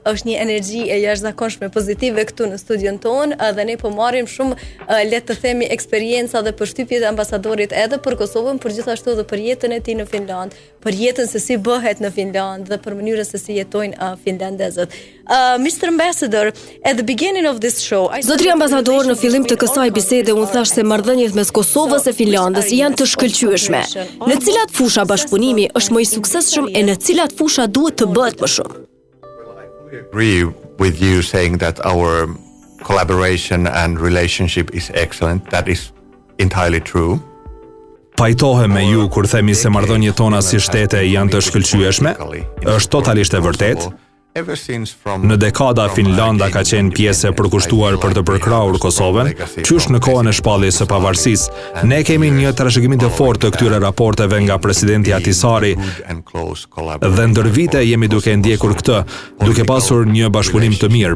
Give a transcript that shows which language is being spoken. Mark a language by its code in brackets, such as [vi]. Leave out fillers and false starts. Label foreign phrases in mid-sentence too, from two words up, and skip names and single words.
[sq] Është një energji e jashtëzakonshme pozitive këtu në studion tonë dhe ne po marrim shumë le të themi eksperjenca dhe përshtypjet e ambasadorit edhe për Kosovën, por gjithashtu edhe për jetën e tij në Finland, për jetën se si bëhet në Finland dhe për mënyrën se si jetojnë finlandezët. [en] Mr. Ambassador, at the beginning of this show, [sq] Zotri ambasador, në fillim të kësaj bisede unë thash se marrëdhëniet mes Kosovës e Finlandës janë të shkëlqyeshme. Në cilat fusha bashkëpunimi është më i suksesshëm e në cilat fusha duhet të bëhet më shumë? [en] I agree with you saying that our collaboration and relationship is excellent. That is entirely true. [sq] Pajtohem me ju kur themi se marrëdhëniet tona si shtete janë të shkëlqyeshme, është totalisht e vërtetë. Në dekada Finlanda ka qenë pjesë e përkushtuar për të përkrahur Kosovën, qysh në kohën e shpalljes së pavarësisë. Ne kemi një trashëgimi të fortë të këtyre raporteve nga presidenti Ahtisaari dhe ndër vite jemi duke ndjekur këtë, duke pasur një bashkëpunim të mirë.